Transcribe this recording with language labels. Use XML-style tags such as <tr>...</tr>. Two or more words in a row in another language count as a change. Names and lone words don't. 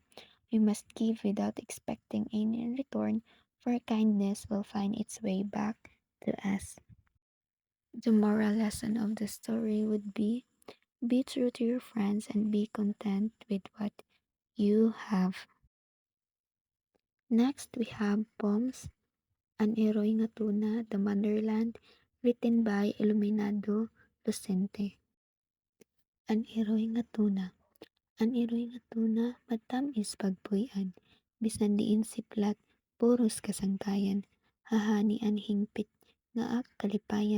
<en>We must give without expecting any in return, for kindness will find its way back to us. The moral lesson of the story would be true to your friends and be content with what you have. Next, we have poems An Eroy nga Tuna, The Motherland, written by Iluminado Lucente.</en> <war>An Eroy nga Tuna. An Eroy nga tuna, matamis pagpuy-an. Bisan diin siplat, puros kasangkayan. Hahani an hingpit, nga ak kalipayan.</war>